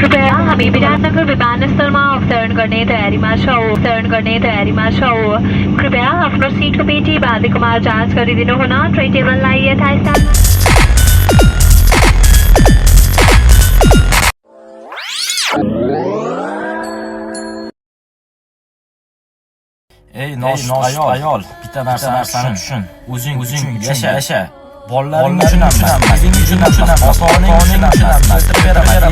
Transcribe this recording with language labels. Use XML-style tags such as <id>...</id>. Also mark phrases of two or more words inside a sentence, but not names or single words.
<ne>कृपया हामी विराटनगर विमानस्थलमा अवतरण गर्ने तयारीमा छौँ। कृपया आफ्नो सिटको पेटी बाँधेकोमा जाँच गरिदिनुहुन। ट्रे टेबललाई यथास्थान</ne> <uz>Ey noshud ayol, bitta narsani tushun. O'zing uchun yasha. Bolalaring uchun ham, o'zing uchun ham, ota-onang uchun ham o'stirib beraman.</uz>